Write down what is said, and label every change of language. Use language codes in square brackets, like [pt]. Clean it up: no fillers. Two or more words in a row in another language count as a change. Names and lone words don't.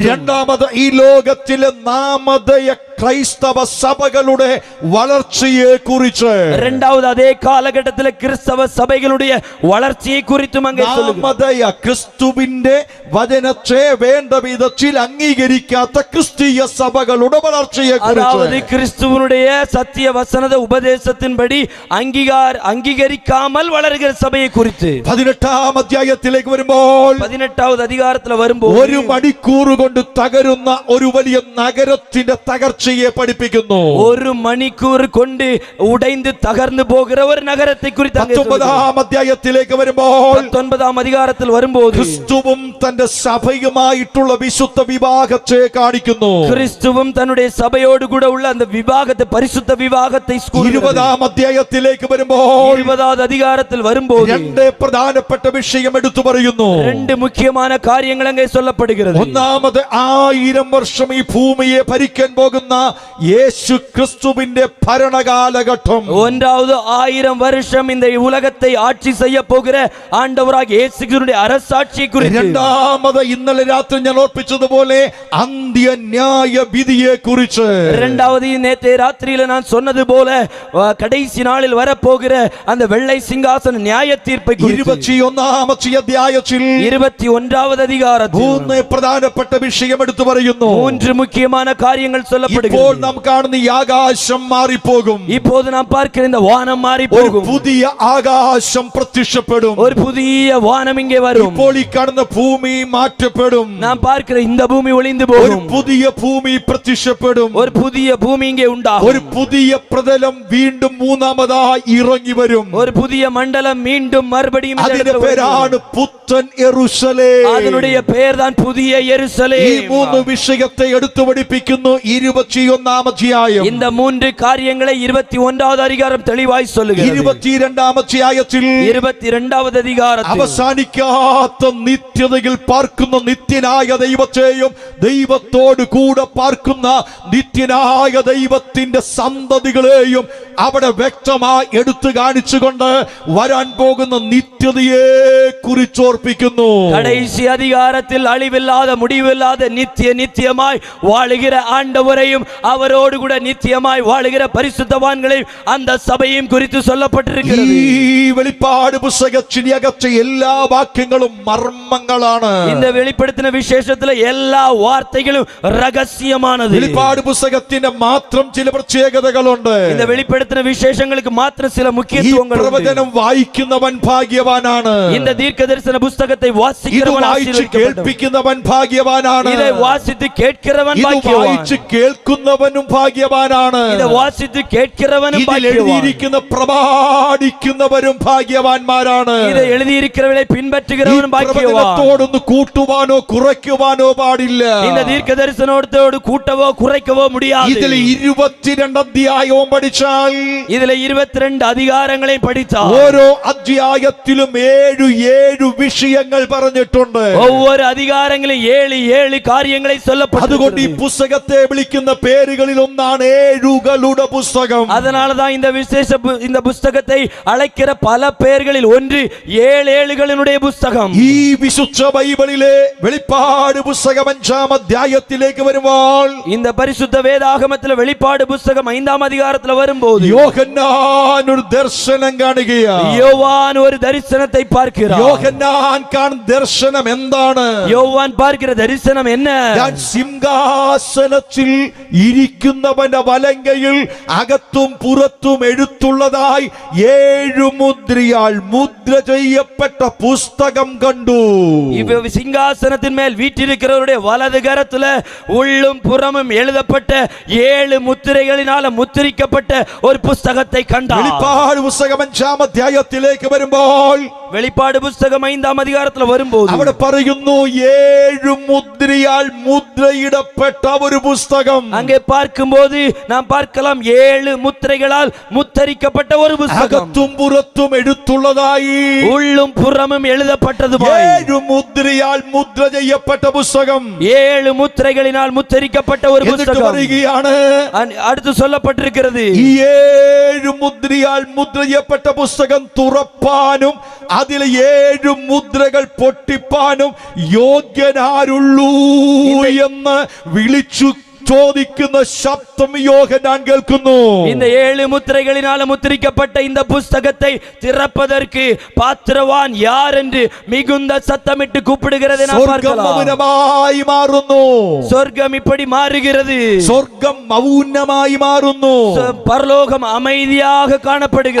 [ml] രണ്ടാമത് ഈ ലോകത്തിലെ നാമധേയ ക്രൈസ്തവ സഭകളുടെ വളർച്ചയെ കുറിച്ച്, [ta] இரண்டாவது அதே காலகட்டத்தில் கிறிஸ்தவ சபைகளுடைய வளர்ச்சியை குறித்தும் அங்கே சொல்லுகிறது. [ml] നാമധേയ ക്രിസ്തുവിന്റെ വചനത്തെ വേണ്ട വിധത്തിൽ അംഗീകരിക്കാത്ത ക്രിസ്തീയ സഭകളുടെ വളർച്ചയെ [ta] அதாவது [ml] കുറിച്ച്, [ta] கிறிஸ்துவனுடைய சத்திய வசனத உபதேசத்தின்படி அங்கீகரிக்காமல் வளர்கிற சபையை குறித்து [ml] 18 അധ്യായത്തിലേക്ക് വരുമ്പോൾ [ta] 18 அதிகாரத்துல வரும்போது [ml] ഒരു മണിക്കൂർ കൊണ്ട് തകരുന്ന ഒരു വലിയ നഗരത്തിന്റെ തകർച്ചയെ പഠിപ്പിക്കുന്നു. [ta] ஒரு மணிக்கூர் கொண்டு உடைந்து தகர்ந்து போகிற ஒரு நகரத்தை குறித்து அங்கே [ml] 19 അധ്യായത്തിലേക്ക് വരുമ്പോൾ [ta] 19 அதிகாரத்தில் வரும்போது [ml] ക്രിസ്തുവും തന്റെ സഭയുമായിട്ടുള്ള വിശുദ്ധ വിവാഹത്തെ കാണിക്കുന്നു. [ta] கிறிஸ்துவும் தன்னுடைய சபையோடு கூட உள்ள அந்த விவாகத்தை பரிசுத்த விவாகத்தை [ml] 20 അധ്യായത്തിലേക്ക് വരുമ്പോൾ [ta] 20 அதிகாரத்தில் வரும்போது [ml] രണ്ട് പ്രധാനപ്പെട്ട വിഷയം എടുത്തു പറയുന്നു. [ta] ரெண்டு முக்கியமான காரியங்கள் அங்கே சொல்லப்படுகிறது. [ml] ഒന്നാമത് 1000 വർഷം ഈ ഭൂമിയെ ഭരിക്കാൻ പോകുന്ന യേശു ക്രിസ്തുവിന്റെ ഭരണകാലഘട്ടം. [ta] ஒன்றாவது 1000 வருஷம் இந்த உலகத்தை ஆட்சி செய்ய போகிற ஆண்டவராக இயேசு கிறிஸ்துவினுடைய அரசாட்சியை குறித்து, [ml] രണ്ടാമത് ഇന്നലെ രാത്രി ഞാൻ ഓർപ്പിച്ചതുപോലെ അന്ത്യന്യായ വിധിയെ കുറിച്ച്, [ta] இரண்டாவது நேற்று ராத்திரியில நான் சொன்னது போல கடைசி நாளில் வரப்போகிற அந்த வெள்ளை சிங்காசன நியாய தீர்ப்பை குறித்து [ml] 21 അധ്യായത്തിൽ [ta] 21 அதிகாரத்தில் [ml] മൂന്ന് പ്രധാനപ്പെട്ട വിഷയം എടുത്തു പറയുന്നു. [ta] மூன்று முக்கியமான காரியங்கள் [ml] ഇപ്പോൾ [ta] சொல்லப்படுகிறது. [ml] നാം കാണുന്ന ഈ ആകാശം മാറിപ്പോകും. [ta] இப்போது நாம் பார்க்கிற இந்த வானம் மாறி [ml] ഒരു [ta] போகும். [ml] പുതിയ ആകാശം പ്രത്യക്ഷപ്പെടും. [ta] ஒரு புதிய வானம் இங்கே வரும். [ml] ഇപ്പോൾ ഈ കാണുന്ന ഭൂമി മാറ്റപ്പെടും. [ta] நாம் பார்க்கிற இந்த பூமி ஒளிந்து [ml] ഒരു [ta] போகும். [ml] പുതിയ ഭൂമി പ്രത്യക്ഷപ്പെടും. [ta] ஒரு புதிய பூமி இங்கே உண்டாகும். [ml] ഒരു പുതിയ പ്രതലം വീണ്ടും മൂന്നാമതായി ഇറങ്ങി വരും. [ta] ஒரு புதிய மண்டலம் மீண்டும் மறுபடியும் இந்த [ml] അതിന്റെ [ta] இடத்துல [ml] പേരാണ് [ta] வரும். [ml] പുത്തൻ യെരൂശലേം. [ta] அதனுடைய பெயர் தான் புதிய [ml] ഈ [ta] எருசலேம். [ml] മൂന്ന് വിഷയത്തെ എടുത്തു പഠിപ്പിക്കുന്നു 21 അധ്യായം. [ta] இந்த மூன்று காரியங்களை 21 அதிகாரம் தெளிவாய் சொல்லுகிறது. [ml] 22 അധ്യായത്തിൽ [ta] 22 அதிகாரத்தில் [ml] അവസാനിക്കാത്ത നിത്യതയിൽ പാർക്കുന്ന നിത്യനായ ദൈവത്തെയും ദൈവത്തോട് കൂടെ പാർക്കുന്ന നിത്യനായ ദൈവത്തിന്റെ സന്തതികളെയും അവിടെ വ്യക്തമായി എടുത്തു കാണിച്ചുകൊണ്ട് വരാൻ പോകുന്ന നിത്യതയെ കുറിച്ചോർപ്പിക്കുന്നു. [ta] கடைசி அதிகாரத்தில் அழிவில்லாத முடிவில்லாத நித்தியமாய் வாழுகிற ஆண்டவரையும் அவரோடு கூட நித்தியமாய் வாழுகிற பரிசுத்தவான்களையும் அந்த சபையும் குறித்து சொல்லப்பட்டிருக்கிறது. [ml] ഈ വെളിപ്പാട് പുസ്തകത്തിനകത്തെ എല്ലാ വാക്യങ്ങളും മർമ്മങ്ങളാണ്. [ta] இந்த வெளிப்படுத்தின விசேஷத்துல எல்லா வார்த்தைகளும் ரகசியமானது. [ml] വെളിപ്പാട് പുസ്തകത്തിന്റെ മാത്രം ചില പ്രത്യേകതകളുണ്ട്. [ta] இந்த வெளிப்படுத்தின விசேஷங்களுக்கு மாத்திரம் சில [ml] ഈ [ta] முக்கியத்துவங்கள் உண்டு. [ml] പ്രവചനം വായിക്കുന്നവൻ ഭാഗ്യവാനാണ്. [ta] இந்த தீர்க்கதரிசன புஸ்தகத்தை [ml] ഇത് [ta] வாசிக்கிறவன் [ml] വായിച്ച് [ta] ஆசீர்வதிக்கப்பட்டவன். [ml] കേൾപ്പിക്കുന്നവൻ ഭാഗ്യവാനാണ്. [ta] இதை வாசித்து கேட்கிறவன் [ml] ഇത് [ta] பாக்கியவான். [ml] വായിച്ച് കേൾക്കുന്ന കേൾക്കുന്നവനും ഭാഗ്യവാനാണ്. [ta] இதை வாசித்து கேட்கிறவனும் [ml] ഇതിൽ [ta] பாக்கியவான். [ml] എഴുതിയിരിക്കുന്ന പ്രമാണിക്കുന്നവരും ഭാഗ്യവാന്മാരാണ്. [ta] இதை எழுதியிருக்கிறவளை பின்பற்றுகிறவனும் பாக்கியவான். [ml] പ്രവചനത്തോടൊന്ന് കൂട്ടുവാനോ കുറയ്ക്കുവാനോ പാടില്ല. [ta] இந்த தீர்க்க தரிசனத்தோடு கூட்டவோ குறைக்கவோ முடியாது. [ml] ഇതിൽ 22 അധ്യായവും പഠിച്ചാൽ, [ta] இதுல 22 அதிகாரங்களை படித்தால் [ml] ഓരോ അധ്യായത്തിലും 7 വിഷയങ്ങൾ പറഞ്ഞിട്ടുണ്ട്. [ta] ஒவ்வொரு அதிகாரங்களிலும் 7 காரியங்களை [ml] അതുകൊണ്ട് ഈ [ta] சொல்லப்பட்டிருக்கிறது. [ml] പുസ്തകത്തെ വിളിക്കുന്ന പേരുകളിൽ ഒന്നാണ് ഏഴുകളുടെ പുസ്തകം. [ta] அதனாலதான் இந்த புஸ்தகத்தை அழைக்கிற பல பெயர்களில் ஒன்று 7 ஏழுகளினுடைய புஸ்தகம். [ml] ഈ വിശുദ്ധ ബൈബിളിലെ വെളിപ്പാട് പുസ്തകം 5-ാം അധ്യായത്തിലേക്ക് വരുമ്പോൾ, [ta] இந்த பரிசுத்த வேதாகமத்தில் வெளிப்பாடு புஸ்தகம் 5ஆம் அதிகாரத்தில் வரும்போது [ml] യോഹന്നാൻ ഒരു ദർശനം കാണുകയാണ്. [ta] யோவான் ஒரு தரிசனத்தை பார்க்கிறார். [ml] യോഹന്നാൻ കാണുന്ന ദർശനം എന്താണ്? [ta] யோவான் பார்க்கிற தரிசனம் என்ன? [ml] ഞാൻ സിംഹാസനത്തിൽ ഇരിക്കുന്നവന്റെ വലങ്കയിൽ അകത്തും പുറത്തും എഴുത്തുള്ളതായി 7 മുദ്രയാൽ മുദ്ര ചെയ്യപ്പെട്ട പുസ്തകം കണ്ടു. [ta] சிங்காசனத்தின் மேல் வீற்றிருக்கிறவருடைய வலது கரத்துல உள்ளும் புறமும் எழுதப்பட்ட 7 முத்திரைகளினால முத்திரிக்கப்பட்ட ஒரு புஸ்தகத்தை கண்டார். [ml] വെളിപ്പാട് പുസ്തകം 5-ാം അധ്യായത്തിലേക്ക് വരുമ്പോൾ, [ta] வெளிப்பாடு புஸ்தகம் 5ஆம் அதிகாரத்தில் வரும்போது [ml] അവിടെ പറയുന്നു 7 മുദ്രയാൽ മുദ്രയിടപ്പെട്ട ഒരു പുസ്തകം. [ta] அங்கே பார்க்கும்போது நாம் பார்க்கலாம் 7 முத்திரைகளால் முத்தரிக்கப்பட்ட ஒரு புஸ்தகம். [ml] അകത്തും പുറത്തും എഴുത്തുള്ളതായി [ta] உள்ளும் புறமும் எழுதப்பட்டதுமாய் [ml] 7 മുദ്രയാൽ മുദ്ര ചെയ്യപ്പെട്ട പുസ്തകം. [ta] 7 முத்திரைகளினால் முத்திரிக்கப்பட்ட ஒரு [ml] എന്നിട്ട് [ta] പുസ്തകം. [ml] പറയുകയാണ്, [ta] അടുത്ത് சொல்லப்பட்டிருக்கிறது, [ml] ഈ 7 മുദ്രയാൽ മുദ്ര ചെയ്യപ്പെട്ട പുസ്തകം തുറപ്പാനും അതിലെ 7 മുദ്രകൾ പൊട്ടിപ്പാനും യോഗ്യനാരുള്ളൂ എന്ന് വിളിച്ചു ചോദിക്കുന്ന ശബ്ദം യോഹന്നാൻ കേൾക്കുന്നു. [ta] இந்த 7 முத்திரைகளினால் முத்திரிக்கப்பட்ட இந்த புஸ்தகத்தை திறப்பதற்கு பாத்திரவான் யார் என்று மிகுந்த சத்தமிட்டு கூப்பிடுகிறதை நாம் [ml] സ്വർഗ്ഗം [ta] பார்க்கலாம். [ml] മൗനമായി മാറുന്നു. [ta] சொர்க்கம் இப்படி மாறுகிறது. [ml] സ്വർഗ്ഗം മൗനമായി മാറുന്നു. [ta] பரலோகம் அமைதியாக காணப்படுகிறது.